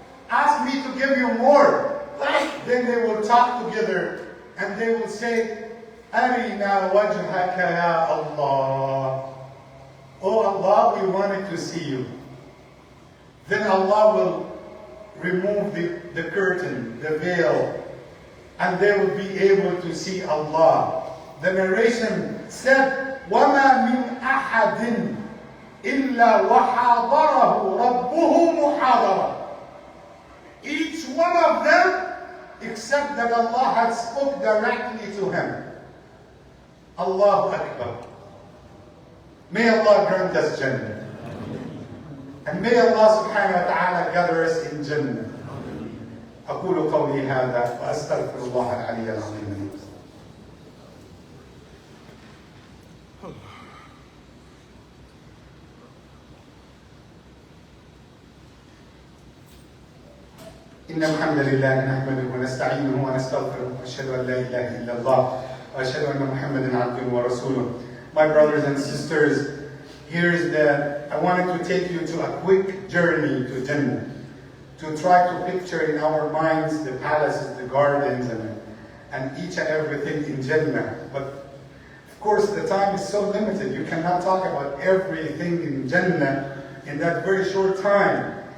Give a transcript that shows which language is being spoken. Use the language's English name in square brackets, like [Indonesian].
[English] Ask me to give you more." Then they will talk together and they will say, [Arabic] "Arina wajhaka ya Allah." [English] "Oh Allah, we wanted to see you." Then Allah will remove the curtain, the veil, and they will be able to see Allah. The narration said, [Arabic] وَمَا مِنْ أَحَدٍ إِلَّا وَحَاضَرَهُ رَبُّهُ مُحَاضَرًا. [English] Each one of them, except that Allah had spoke directly to him. Allahu Akbar. May Allah grant us Jannah. And may Allah subhanahu wa ta'ala gather us in Jannah. [Arabic] أقول قولي هذا وأستغفر الله العلي العظيم. إن الحمد لله نحمده ونستعينه ونستغفره وأشهد أن لا إله إلا الله وأشهد أن محمدا عبده ورسوله. [English] My brothers and sisters, I wanted to take you to a quick journey to Jannah, to try to picture in our minds the palaces, the gardens, and each and everything in Jannah. But of course the time is so limited, you cannot talk about everything in Jannah in that very short time.